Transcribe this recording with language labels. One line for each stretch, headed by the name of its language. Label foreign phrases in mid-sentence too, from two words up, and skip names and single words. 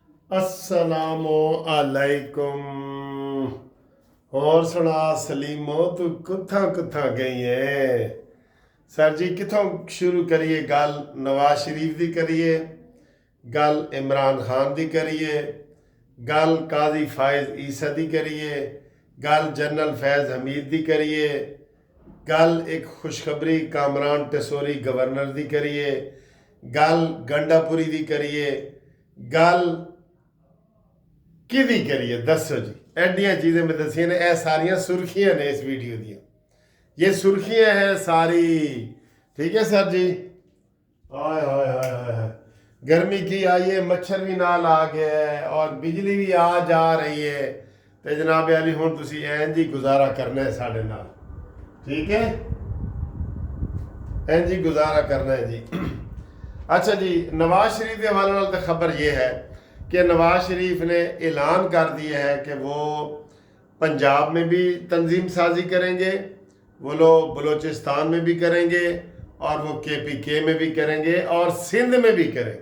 Arabic: السلام عليكم.
Punjabi: اور سنا سلیمو، تو کتھاں کتھاں گئی ہے? سر جی کتھوں شروع کریے? گل نواز شریف دی کریے، گل عمران خان دی کریے، گل قاضی فائز عیسیٰ دی کریے، گل جنرل فیض حمید دی کریے، گل ایک خوشخبری کامران ٹیسوری گورنر دی کریے، گل گنڈاپوری دی کریے، گل کیدی کریے? دسو جی. ایڈیاں چیزیں میں دسیاں نے، یہ ساریاں سرخیاں نے اس ویڈیو دیاں.
Urdu: یہ سرخیاں ہیں ساری، ٹھیک ہے سر جی. हाय हाय हाय हाय, گرمی کی آئی ہے، مچھر بھی نال آ گیا ہے اور بجلی بھی آ جا رہی ہے.
Punjabi: تو جناب علی ہن تسی این جی گزارا کرنا ہے ساڈے نال، ٹھیک ہے? این جی گزارا کرنا ہے جی.
Urdu: اچھا جی، نواز شریف کے حوالے نال تو خبر یہ ہے کہ نواز شریف نے اعلان کر دیا ہے کہ وہ پنجاب میں بھی تنظیم سازی کریں گے، وہ لوگ بلوچستان میں بھی کریں گے اور وہ KPK میں بھی کریں گے اور سندھ میں بھی کریں گے.